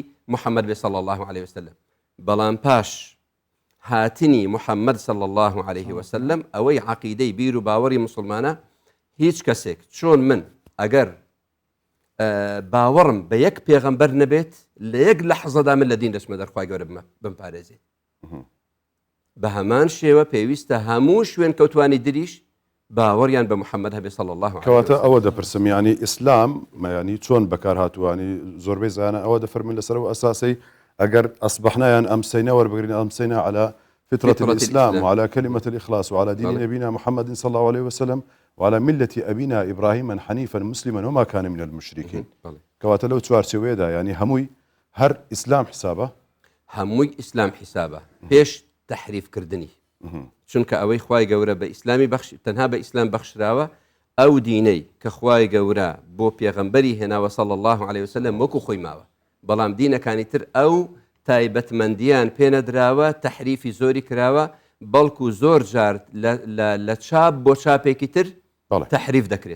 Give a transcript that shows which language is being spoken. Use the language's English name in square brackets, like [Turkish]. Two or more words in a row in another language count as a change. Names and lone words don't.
[Central Kurdish] محەممەد بێ [Arabic] صلی الله عليه وسلم [Central Kurdish] بەڵام پاش هاتنی محەممەد [Arabic] صلی الله عليه وسلم [Central Kurdish] ئەوەی عەقیدەی بیر و باوەڕی مسلمانە هیچ کەسێک چۆن من ئەگەر باوەڕم بە یەک پێغەمبەر نەبێت لە یەک لەحزەدا من لە دین دەچمە دەرخوای گەورە بمپارێزێت بە هەمان شێوە پێویستە هەموو شوێن کەوتوانی دریش باوەڕیان بە محەممەد هەبێ [Arabic] صلی الله عليه وسلم [Central Kurdish] کەواتە ئەوە دەپرسم ینی ئیسلام ینی چۆن بەکار هاتووانی زۆربەی زانە ئەوە دەفەرمین لەسەر و ئەساسی ئەگەر ئەسبحنایان ئەمسەینە وەربگرین ئەمسەینە [Arabic] على فطرة الإسلام وعلى كلمة الإخلاص وعلى دين نبينا محمد صلى الله عليه وسلم وعلى ملة أبينا إبراهيم حنيفا مسلما وما كان من المشركين [Central Kurdish] كواتە لەو چوارچێوەیەدا ینی هەمووی هەر ئیسلام حسابە هەمووی ئیسلام حسابە پێش تەحریفکردنی چونکە ئەوەی خوای گەورە بە ئیسلامی بەخش تەنها بە ئیسلام بەخشراوە ئەو دینەی کە خوای گەورە بۆ پێغەمبەری هێناوە [Arabic] صلی الله عليه وسلم [Central Kurdish] وەکو خۆی ماوە بەڵام دینەکانی تر ئەو تایبەتمەندیان پێنەدراوە تەحریفی زۆری کراوە بەڵکو زۆر جار لە چاپ بۆ چاپێکی تر تەحریف دەکرێت.